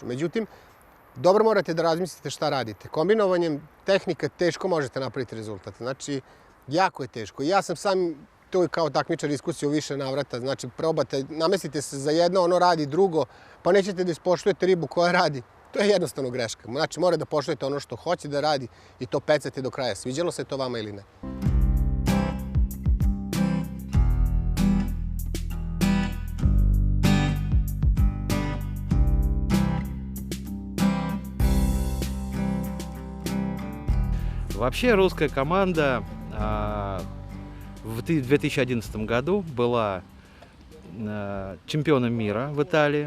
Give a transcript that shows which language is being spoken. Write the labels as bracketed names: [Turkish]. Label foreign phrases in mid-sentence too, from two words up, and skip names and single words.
[Serbian] Međutim, dobro morate da razmislite šta radite. Kombinovanjem tehnika teško možete napraviti rezultat, znači jako je teško. Ja sam sam to kao takmičar iskusio više navrata, znači probate, namestite se za jedno, ono radi drugo, pa nećete da ispoštujete ribu koja radi. To je jednostavno greška. Znači morate da poštujete ono što hoće da radi i to pecate do kraja. Sviđalo se to vama ili ne? [Russian] Вообще русская команда в 2011 году была чемпионом мира в Италии.